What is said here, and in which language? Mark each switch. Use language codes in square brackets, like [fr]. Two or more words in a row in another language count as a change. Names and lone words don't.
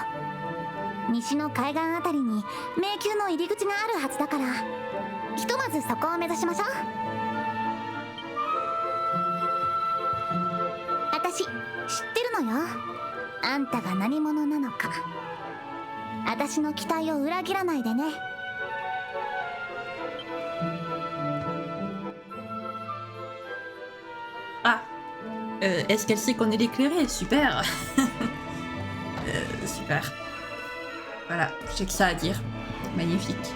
[ja] 西の海岸あたりに迷宮の入り口があるはずだから、ひとまずそこを目指しましょう。私知ってるのよ、あんたが何者なのか。私の期待を裏切らないでね。 [fr] Ah, est-ce qu'elle sait qu'on est l'éclairé? Super. Super. Voilà, j'ai que ça à dire. Magnifique.